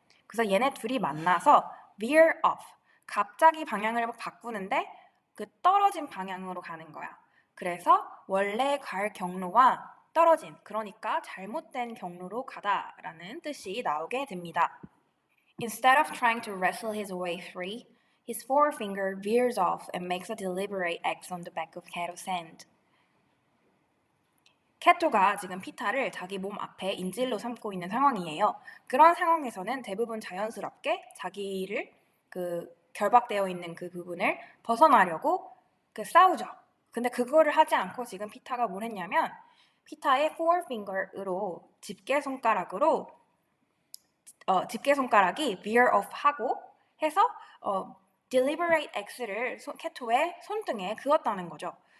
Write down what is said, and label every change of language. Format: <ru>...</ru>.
<ko>그래서 얘네 둘이 만나서 veer off, 갑자기 방향을 바꾸는데 그 떨어진 방향으로 가는 거야. 그래서 원래 갈 경로와 떨어진, 그러니까 잘못된 경로로 가다라는 뜻이 나오게 됩니다.</ko> <en>Instead of trying to wrestle his way free, his forefinger veers off and makes a deliberate X on the back of Cato's hand.</en> <ko>캐토가 지금 피타를 자기 몸 앞에 인질로 삼고 있는 상황이에요. 그런 상황에서는 대부분 자연스럽게 자기를 결박되어 있는 그 부분을 벗어나려고 싸우죠. 근데 그거를 하지 않고 지금 피타가 뭘 했냐면 피타의 forefinger으로 집게손가락이 veer off 하고 해서 deliberate X를 캐토의 손등에 그었다는 거죠.</ko>